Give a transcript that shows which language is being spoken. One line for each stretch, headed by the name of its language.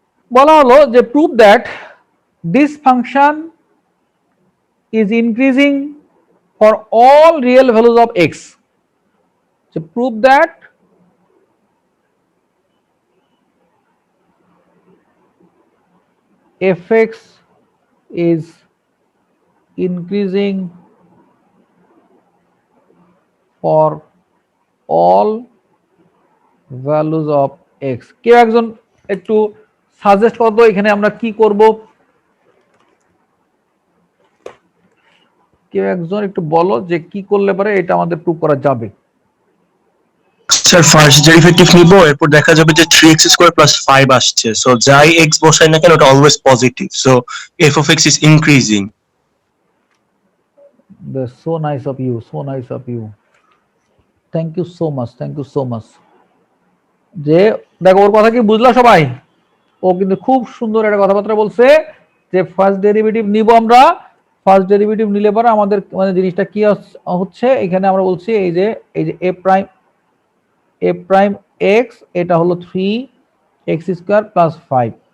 Bangla: বলা হলো যে
English: Prove that this function is increasing for all real values of x. So prove that fx is increasing for all values of x।
Bangla: কেউ একজন একটু suggest করো এখানে আমরা কি করব? কেউ একজন একটু বলো যে কি করলে পারে এটা আমাদের প্রুভ করা যাবে? স্যার ফার্স্ট ডেরিভেটিভ নিব, এরপর দেখা যাবে যে 3x স্কয়ার প্লাস 5 আসছে, সো যাই x বসাই না কেন ওটা always positive, so
English: f of x is increasing. That's so nice of you, so nice of you, thank you so much, thank you so much।
Bangla: যে দেখো ওর কথা কি বুঝলা সবাই? ও কিন্তু খুব সুন্দর একটা কথাবার্তা বলছে যে ফার্স্ট ডেরিভেটিভ নিব আমরা, ফার্স্ট ডেরিভেটিভ নিলে পরে আমাদের মানে জিনিসটা কি হচ্ছে এখানে আমরা বলছি এই যে a prime A prime x এটা হলো 3x² + 5।